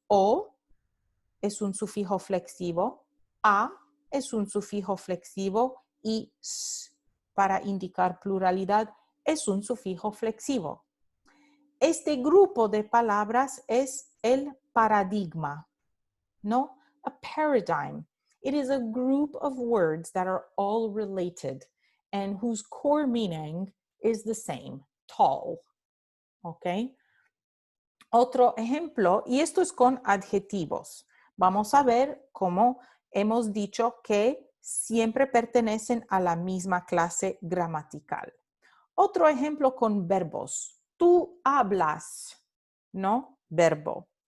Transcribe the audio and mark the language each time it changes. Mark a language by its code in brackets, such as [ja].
[es] O es un sufijo flexivo, a es un sufijo flexivo y s, para indicar pluralidad, es un sufijo flexivo. Este grupo de palabras es el paradigma, ¿no? [en] A paradigm. It is a group of words that are all related and whose core meaning is the same, tall. [es] ¿Ok? Otro ejemplo, y esto es con adjetivos. Vamos a ver cómo hemos dicho que siempre pertenecen a la misma clase gramatical. Otro ejemplo con verbos. Tú hablas, ¿no? Verbo.